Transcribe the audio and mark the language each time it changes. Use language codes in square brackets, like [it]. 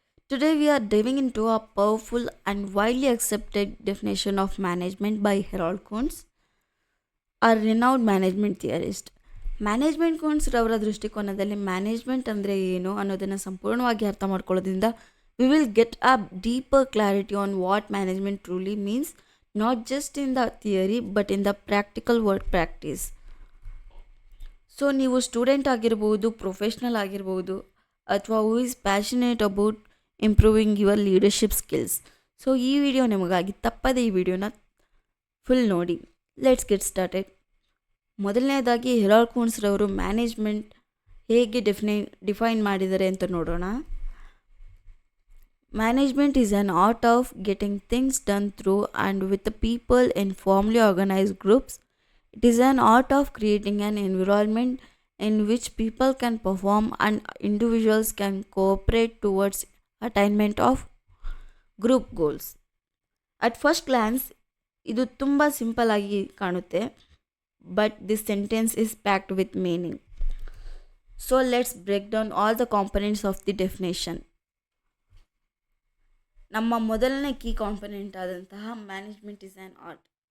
[en] Today we are diving into a powerful and widely accepted definition of management by Harold Kuntz, a renowned management theorist. [kn] Management ಕೋನ್ಸ್ರವರ ದೃಷ್ಟಿಕೋನದಲ್ಲಿ management ಅಂದರೆ ಏನು ಅನ್ನೋದನ್ನು ಸಂಪೂರ್ಣವಾಗಿ ಅರ್ಥ ಮಾಡ್ಕೊಳ್ಳೋದ್ರಿಂದ [en] We will get a deeper clarity on what management truly means not just in the theory but in the practical work practice. [kn] So ನೀವು student ಆಗಿರ್ಬೋದು, professional ಆಗಿರ್ಬೋದು, ಅಥವಾ [en] Who is passionate about improving your leadership skills. [kn] So ಈ video ನಿಮಗಾಗಿ ತಪ್ಪದೆ ಈ ವಿಡಿಯೋನ full ನೋಡಿ. [en] Let's get started. [kn] ಮೊದಲನೇದಾಗಿ ಹೆರಾಲ್ಡ್ ಕೂನ್ಸ್ರವರು ಮ್ಯಾನೇಜ್ಮೆಂಟ್ ಹೇಗೆ ಡಿಫೈನ್ ಮಾಡಿದ್ದಾರೆ ಅಂತ ನೋಡೋಣ. [en] Management is an art of getting things done through and with the people in formally organised groups. It is an art of creating an environment in which people can perform and individuals can cooperate towards attainment of group goals. At first glance, [kn] ಇದು ತುಂಬ simple ಆಗಿ ಕಾಣುತ್ತೆ, [en] But this sentence is packed with meaning. So let's break down all the components of the definition. [kn] ನಮ್ಮ ಮೊದಲನೇ key component ಆದಂತಹ [en] Management is an art.